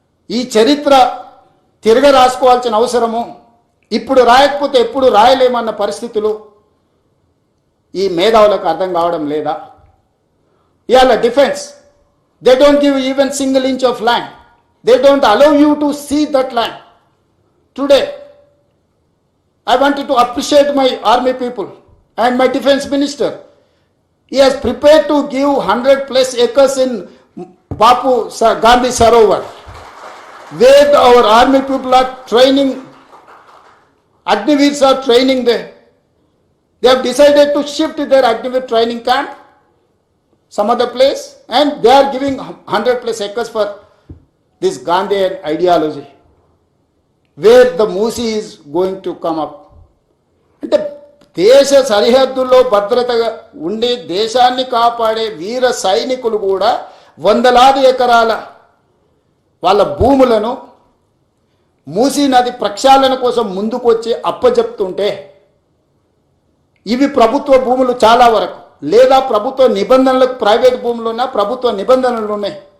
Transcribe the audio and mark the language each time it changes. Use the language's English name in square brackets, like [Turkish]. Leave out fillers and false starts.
[Telugu] ఈ చరిత్ర తిరగ రాసుకోవాల్సిన అవసరము, ఇప్పుడు రాయకపోతే ఎప్పుడు రాయలేమన్న పరిస్థితులు ఈ మేధావులకు అర్థం కావడం లేదా? [English] ఇవాళ defence, they don't give even single inch of land, they don't allow you to see that land. Today I wanted to appreciate my army people and my defense minister. He has prepared to give 100+ acres in Bapu Gandhi Sarovar, where our army people are training, Agniveers are training there. They have decided to shift their Agniveer training camp some other place, and they are giving 100+ acres for this Gandhian ideology, where the Musi is going to come up. [Telugu] అంటే దేశ సరిహద్దుల్లో భద్రతగా ఉండి దేశాన్ని కాపాడే వీర సైనికులు కూడా వందలాది ఎకరాల వాళ్ళ భూములను మూసీ నది ప్రక్షాళన కోసం ముందుకు వచ్చి అప్పజెప్తుంటే, ఇవి ప్రభుత్వ భూములు చాలా వరకు, లేదా ప్రభుత్వ నిబంధనలకు ప్రైవేట్ భూములు ఉన్నా ప్రభుత్వ నిబంధనలు ఉన్నాయి.